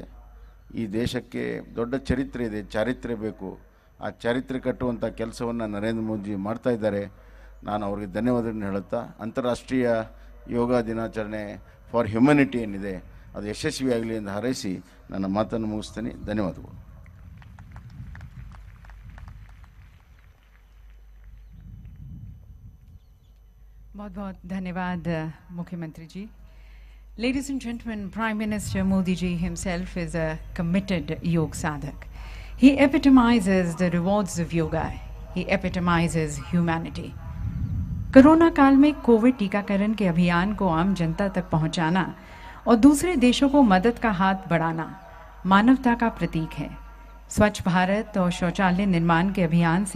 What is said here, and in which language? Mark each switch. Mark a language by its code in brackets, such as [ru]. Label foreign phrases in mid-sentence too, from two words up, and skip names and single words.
[kn] ಈ ದೇಶಕ್ಕೆ ದೊಡ್ಡ ಚರಿತ್ರೆ ಇದೆ, ಚಾರಿತ್ರ್ಯ ಬೇಕು. ಆ ಚರಿತ್ರೆ ಕಟ್ಟುವಂಥ ಕೆಲಸವನ್ನು ನರೇಂದ್ರ ಮೋದಿ ಮಾಡ್ತಾ ಇದ್ದಾರೆ. ನಾನು ಅವರಿಗೆ ಧನ್ಯವಾದಗಳನ್ನು ಹೇಳುತ್ತಾ, ಅಂತಾರಾಷ್ಟ್ರೀಯ ಯೋಗ ದಿನಾಚರಣೆ [en] for humanity [kn] ಏನಿದೆ ಅದು ಯಶಸ್ವಿಯಾಗಲಿ ಎಂದು ಹಾರೈಸಿ ನನ್ನ ಮಾತನ್ನು ಮುಗಿಸ್ತೇನೆ. ಧನ್ಯವಾದಗಳು. [hi] बहुत-बहुत धन्यवाद मुख्यमंत्री जी. [en] Ladies and gentlemen, Prime Minister Modi ji himself is a committed [hi] योग साधक. [en] He epitomizes the rewards of yoga. He epitomizes humanity. [hi] कोरोना काल में कोविड टीकाकरण के अभियान को आम जनता तक पहुंचाना और दूसरे देशों को मदद का हाथ बढ़ाना मानवता का प्रतीक है. स्वच्छ भारत और शौचालय निर्माण के अभियान से